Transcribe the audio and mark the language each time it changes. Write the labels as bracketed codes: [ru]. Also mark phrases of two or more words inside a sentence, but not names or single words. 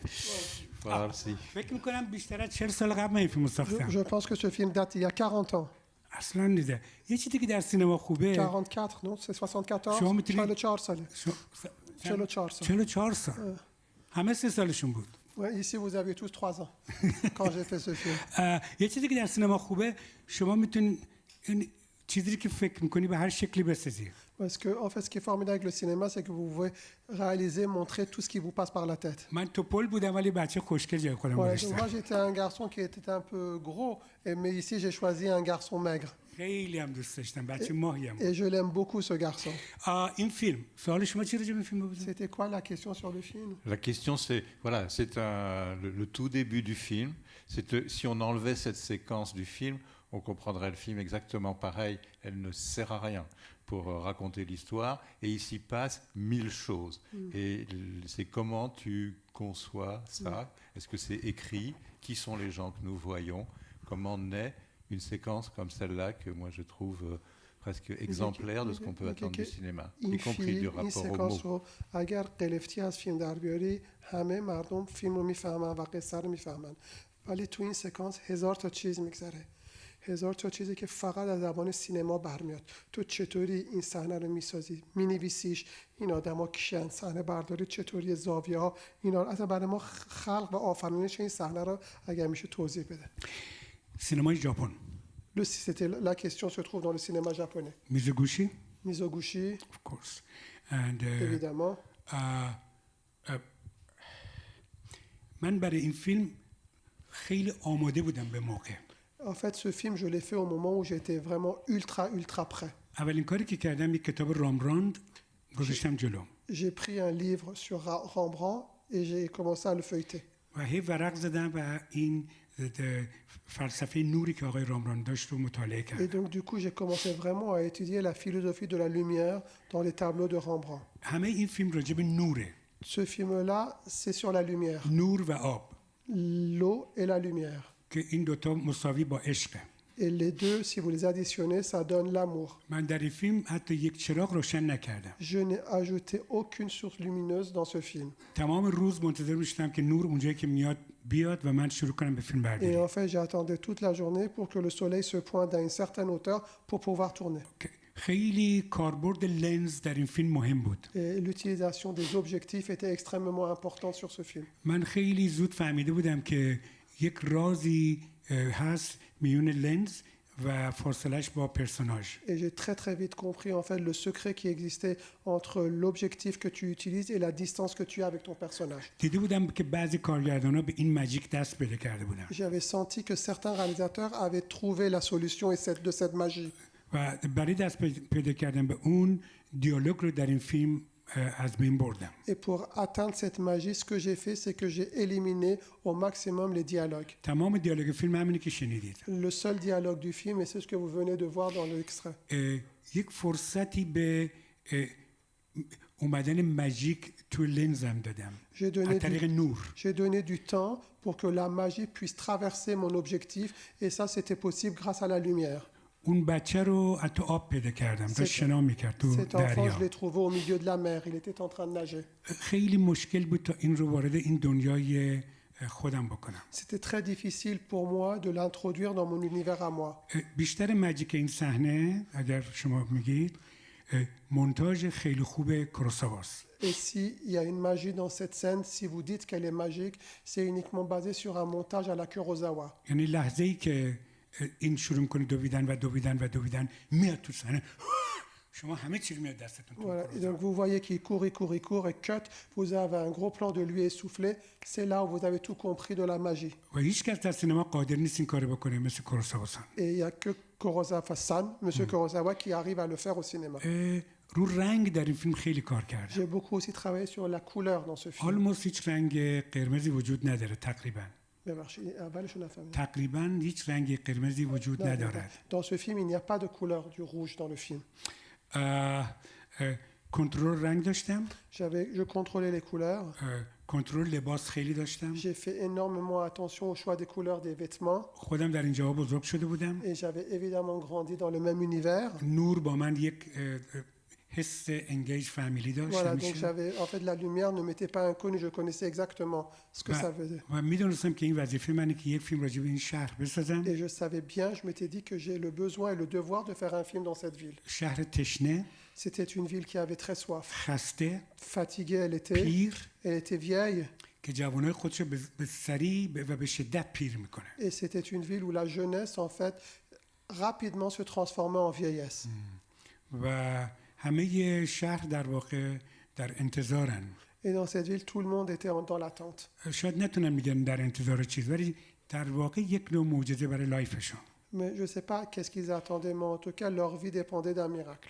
[fa] فارسی. فکر میکنم بیشتر از 40 سال قبل من این فیلمو ساختم. [fr] Je pense que ce film date il y a 40 ans. [fa] اصلا نیده. یه چیزی که در سینما خوبه 44, [fr] non? C'est 74? [fa] شما میتونید 44 ساله. 44 سال. 44 سال. همه 3 سالشون بود. [fr] Ouais, ici, vous aviez tous 3 ans quand j'ai fait ce film. [fa] یه چیزی که در سینما خوبه شما میتونید این چیزی که فکر میکنی به هر شکلی بسازی. [fr] Parce que, en fait, ce qui est formidable avec le cinéma, c'est que vous pouvez réaliser, montrer tout ce qui vous passe par la tête. [fa] من توپل بودم ولی بچه خوشگل جای خودم [fr] Ouais, donc [fa] گذاشتم. [fr] moi, j'étais un garçon qui était un peu gros, mais ici, j'ai choisi un garçon maigre. [fa] خیلی هم دوست داشتم. بچه ماهی هم. [fr] Et je l'aime beaucoup, ce garçon. [fa] این فیلم سوال شما چی راجع به این فیلم بود؟ [fr] C'était quoi la question sur le film? La question, c'est voilà, c'est le tout début du film. Si on enlevait cette séquence du film, on comprendrait le film exactement pareil. Elle ne sert à rien pour raconter l'histoire. Et il s'y passe 1000 choses. Et c'est comment tu conçois ça. Est-ce que c'est écrit? Qui sont les gens que nous voyons? Comment naît une séquence comme celle-là que moi je trouve presque exemplaire de ce qu'on peut attendre du cinéma, y compris du rapport aux mots. [fa] اگر قلفتی از فیلم در بیاری همه مردم فیلم رو میفهمن و قصه رو میفهمن ولی تو این سکانس 1000 تا چیز میگذره 1000 تا چیزی که فقط از زبان سینما برمیاد تو چطوری این صحنه رو میسازی مینویسیش این آدما کیان صحنه برداری چطوری زاویه ها اینا اصلا برای ما خلق و آفرینش این صحنه رو اگر میشه توضیح بده سینمای ژاپن. [fr] C'était la question se trouve dans le cinéma japonais. [fa] میزوگوشی؟ [fr] Mizoguchi, [en] Of course. And [fr] évidemment. [fa] من برای این فیلم خیلی آماده بودم به موقع. [fr] En fait, ce film, je l'ai fait au moment où j'étais vraiment ultra prêt. [fa] اولین کاری که کردم یک کتاب رامبراند گذاشتم جلو. [fr] J'ai pris un livre sur Rembrandt et j'ai commencé à le feuilleter. [fa] و هی ورق زدم و این فلسفه نوری که آقای رامبراند داشت رو مطالعه [fr] Et [fa] کردم. [fr] donc, du coup, j'ai commencé vraiment à étudier la philosophie de la lumière dans les tableaux de Rembrandt. [fa] همه این فیلم راجع به نوره. [fr] Ce film-là, c'est sur la lumière. [fa] نور و آب [fr] L'eau et la lumière. [fa] که این دوتا مساوی با عشقه. [fr] Et les deux, si vous les additionnez, ça donne l'amour. [fa] من در این فیلم حتی یک چراغ روشن نکردم. [fr] Je n'ai ajouté aucune source lumineuse dans ce film. [fa] تمام روز منتظر میشدم که نور اونجایی که میاد بیاد و من شروع کنم به فیلم [fr] Et [fa] برداری. [fr] en fait, j'attendais toute la journée pour que le soleil se pointe à une certaine hauteur pour pouvoir tourner. [fa] خیلی کاربرد لنز در این فیلم مهم بود. [fr] Et l'utilisation des objectifs était extrêmement importante sur ce film. [fa] من خیلی زود فهمیده بودم که یک رازی هست میون لنز و فاصلش با پرسوناژ. [fr] Et j'ai très très vite compris en fait le secret qui existait entre l'objectif que tu utilises et la distance que tu as avec ton personnage. [fa] دیده بودم که بعضی کارگردانا به این ماجیک دست پیدا کرده بودن [fr] J'avais senti que certains réalisateurs avaient trouvé la solution de cette magie. [fa] و برای دست پیدا کردن به اون دیالوگ رو در این فیلم از بین بردم. [fr] Et pour atteindre cette magie, ce que j'ai fait, c'est que j'ai éliminé au maximum les dialogues. [fa] تمام دیالوگ فیلم همینی که شنیدید. [fr] Le seul dialogue du film, et c'est ce que vous venez de voir dans l'extrait. [fa] یک فرصتی به اومدن ماجیک تو لنزم دادم از طریق نور. [fr] J'ai donné du temps pour que la magie puisse traverser mon objectif, et ça, c'était possible grâce à la lumière. [fa] اون بچه رو از تو آب پیدا کردم داشت شنا میکرد تو [fr] Cet enfant, je [fa] دریا. [fr] l'ai trouvé au milieu de la mer. Il était en train de nager. [fa] خیلی مشکل بود تا این رو وارد این دنیای خودم بکنم. [fr] C'était très difficile pour moi de l'introduire dans mon univers à moi. [fa] بیشتر ماجیک این صحنه اگر شما میگید مونتاژ خیلی خوب کوروساواست. [fr] Et s'il y a une magie dans cette scène, si vous dites qu'elle est magique, c'est uniquement basé sur un montage à la Kurosawa. یعنی لحظه‌ای که این شروع کنه دویدن میاد تو صحنه شما همه چیز میاد دستتون. Voilà. Et donc vous voyez qu'il court et cut. Vous avez un gros plan de lui essoufflé. C'est là où vous avez tout compris de la magie. [fa] و هیچ کس در سینما قادر نیست این کارو بکنه مثل کوروساوا. [fr] Et il n'y a que Kurosawa-san, Monsieur Kurosawa, qui arrive à le faire au cinéma. [fa] رو رنگ در این فیلم خیلی کار کرده. [fr] J'ai beaucoup aussi travaillé sur la couleur dans ce film. [fa] آلموست هیچ رنگ قرمزی وجود نداره تقریبا. تقریبا هیچ رنگ قرمزی وجود ندارد. [fr] Dans ce film, il n'y a pas de couleur du rouge dans le film. [fa] کنترل رنگ داشتم. [fr] Je contrôlais les couleurs. [fa] کنترل لباس خیلی داشتم. [fr] J'ai fait énormément attention au choix des couleurs des vêtements. [fa] خودم در اینجا بزرگ شده بودم. [fr] Et j'avais évidemment grandi dans le même univers. [fa] نور با من یک حس انگیج فامیلی داشت. [fr] Voilà, donc j'avais en fait la lumière ne m'était pas inconnue, je connaissais exactement ce que ça faisait. [fa] و میدونستم که این وظیفه منه که یک فیلم راجع به این شهر بسازم. [fr] Et je savais bien, je m'étais dit que j'ai le besoin et le devoir de faire un film dans cette ville. [fa] شهر تشنه. [fr] C'était une ville qui avait très soif. [fa] خسته. [fr] Fatiguée elle était. [fa] پیر. [fr] Elle était vieille. [fa] که جوانای خودشو به سریع و به شدت پیر میکنه. [fr] Et c'était une ville où la jeunesse en fait rapidement se transformait en vieillesse. [fa] و همه شهر در واقع در انتظارن. [fr] Et dans cette ville, tout le monde était dans l'attente. [fa] شاید نتونن میگن در انتظار چیز ولی در واقع یک نوع معجزه برای لایفشون. [fr] Mais je sais pas qu'est-ce qu'ils attendaient, mais en tout cas leur vie dépendait d'un miracle.